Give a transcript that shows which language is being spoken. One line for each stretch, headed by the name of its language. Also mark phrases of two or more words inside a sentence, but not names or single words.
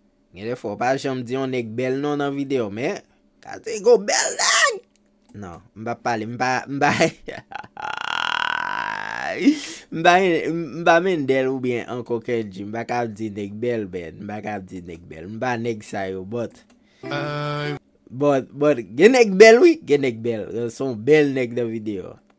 Haitian Creole: Gen defwa, pa janm di yon nèg bèl non nan videyo, men, ka di go bèl nèg. Non, m pa pale, m pa, m pa, m pa, m pa men Del oubyen Uncle Kenji, m pa ka di nèg bèl, ben, m pa ka di nèg bèl, m pa nèg sa yo,
English: but, but, but,
Haitian Creole: gen nèg bèl, wi, gen nèg bèl, euh, son bèl nèg nan videyo.